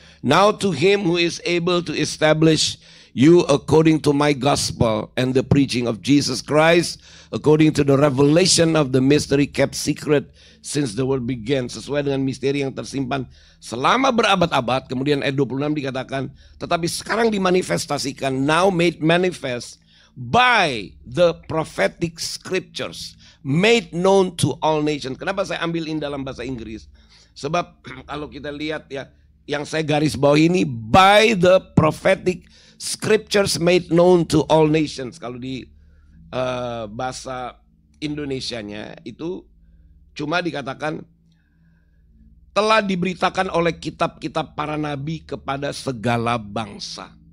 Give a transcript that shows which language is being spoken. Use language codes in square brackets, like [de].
[en] Now to him who is able to establish you according to my gospel and the preaching of Jesus Christ, according to the revelation of the mystery kept secret since the world began. [id] Sesuai dengan misteri yang tersimpan selama berabad-abad. Kemudian ayat 26 dikatakan, tetapi sekarang dimanifestasikan, [en] now made manifest by the prophetic scriptures, made known to all nations. [id] Kenapa saya ambil ini dalam bahasa Inggris? Sebab kalau kita lihat ya, yang saya garis bawah ini, [en] by the prophetic scriptures made known to all nations. [id] Kalau di bahasa Indonesianya itu cuma dikatakan telah diberitakan oleh kitab-kitab para nabi kepada segala bangsa.